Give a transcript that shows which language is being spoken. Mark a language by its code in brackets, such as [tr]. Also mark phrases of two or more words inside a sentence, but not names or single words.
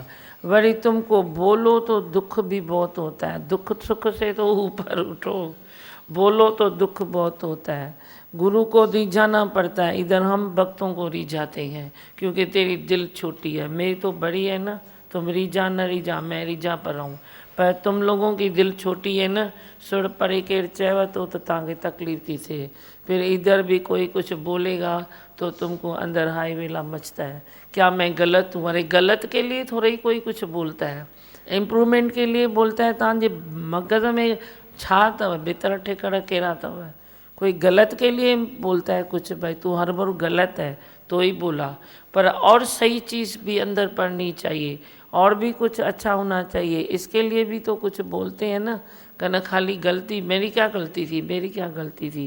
[hi] वरी तुमको बोलो तो दुख भी बहुत होता है, दुख सुख से तो ऊपर उठो, बोलो तो दुख बहुत होता है। गुरु को रिझाना पड़ता है, इधर हम भक्तों को रिझाते हैं क्योंकि तेरी दिल छोटी है। मेरी तो बड़ी है ना, तुम रिझा न रिझा, मैं रिझा पर रहूँ, पर तुम लोगों की दिल छोटी है ना। [sd] सुर परे केर चैव तो तव्हांखे तकलीफ़ थी थे, [hi] फिर इधर भी कोई कुछ बोलेगा तो तुमको अंदर हाई वेला मचता है। क्या मैं गलत हूँ? अरे गलत के लिए थोड़ा ही कोई कुछ बोलता है, इम्प्रूवमेंट के लिए बोलता है। [sd] तव्हांजे मगज़ में छा अथव, भीतर ठिकर कहिड़ा अथव? [hi] कोई गलत के लिए बोलता है कुछ, भाई तू हर बार गलत है तो ही बोला, पर और सही चीज़ भी अंदर पढ़नी चाहिए और भी कुछ अच्छा होना चाहिए। इसके लिए भी तो कुछ बोलते हैं ना, कहना खाली गलती मेरी क्या गलती थी, मेरी क्या गलती थी।